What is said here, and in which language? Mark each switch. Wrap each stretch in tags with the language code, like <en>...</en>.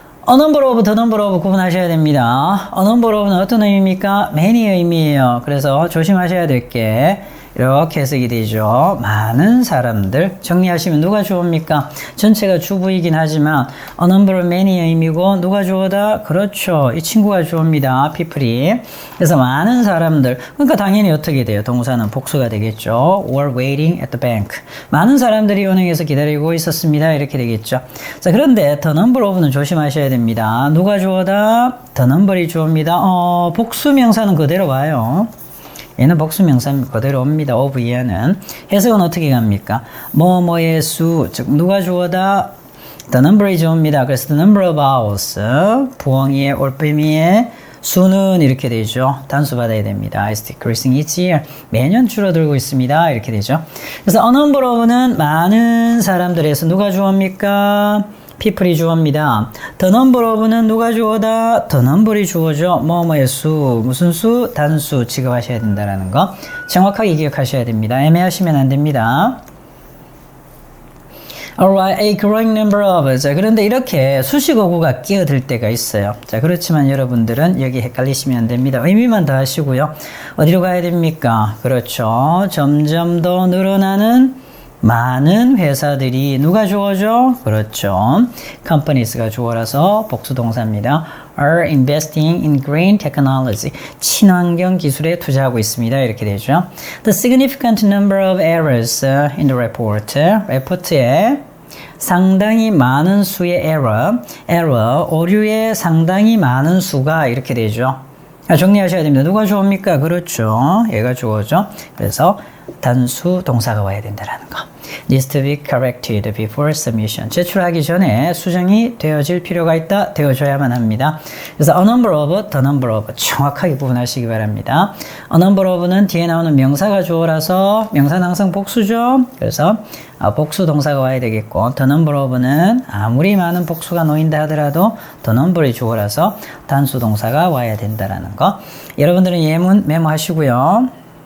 <ko>A number of, the number of 구분하셔야 됩니다. A number of는 어떤 의미입니까? many의 의미예요. 그래서 조심하셔야 될 게 이렇게 해석이 되죠. 많은 사람들. 정리하시면 누가 주어입니까? 전체가 주부이긴 하지만 a number of many의 의미고 누가 주어다? 그렇죠. 이 친구가 주어입니다. people이. 그래서 많은 사람들. 그러니까 당연히 어떻게 돼요? 동사는 복수가 되겠죠.</ko> <en>were waiting at the bank.</en> <ko>많은 사람들이 은행에서 기다리고 있었습니다. 이렇게 되겠죠. 자, 그런데 the number of는 조심하셔야 됩니다. 누가 주어다? the number이 주어입니다. 복수 명사는 그대로 와요. 얘는 복수명사 그대로 옵니다. of 얘는. 해석은 어떻게 갑니까? 뭐뭐의 수, 즉 누가 주어다? The number이 주어입니다. 그래서 the number of owls, 부엉이의 올빼미의 수는 이렇게 되죠. 단수 받아야 됩니다.</ko> <en>It's decreasing each year.</en> <ko>매년 줄어들고 있습니다. 이렇게 되죠. 그래서 a number of는 많은 사람들에서 누가 주어입니까? people이 주어입니다. the number of는 누가 주어다? the number이 주어죠. 뭐뭐의 수, 무슨 수? 단수 취급하셔야 된다는 거 정확하게 기억하셔야 됩니다. 애매하시면 안 됩니다.</ko> <en>Alright, a growing number of.</en> <ko>자, 그런데 이렇게 수식어구가 끼어들 때가 있어요. 자, 그렇지만 여러분들은 여기 헷갈리시면 안 됩니다. 의미만 더 하시고요. 어디로 가야 됩니까? 그렇죠. 점점 더 늘어나는 많은 회사들이 누가 주어죠? 그렇죠. companies가 주어라서 복수동사입니다.</ko> <en>are investing in green technology.</en> <ko>친환경 기술에 투자하고 있습니다. 이렇게 되죠.</ko> <en>The significant number of errors in the report.</en> <ko>레포트에 상당히 많은 수의 error, 오류의 상당히 많은 수가 이렇게 되죠. 정리하셔야 됩니다. 누가 주어입니까? 그렇죠. 얘가 주어죠. 그래서 단수 동사가 와야 된다는 거.</ko> <en>needs to be corrected before submission.</en> <ko>제출하기 전에 수정이 되어질 필요가 있다. 되어줘야만 합니다. 그래서 a number of, the number of 정확하게 구분하시기 바랍니다. a number of는 뒤에 나오는 명사가 주어라서 명사는 항상 복수죠. 그래서 복수 동사가 와야 되겠고 the number of는 아무리 많은 복수가 놓인다 하더라도 the number이 주어라서 단수 동사가 와야 된다는 거. 여러분들은 예문 메모하시고요.</ko>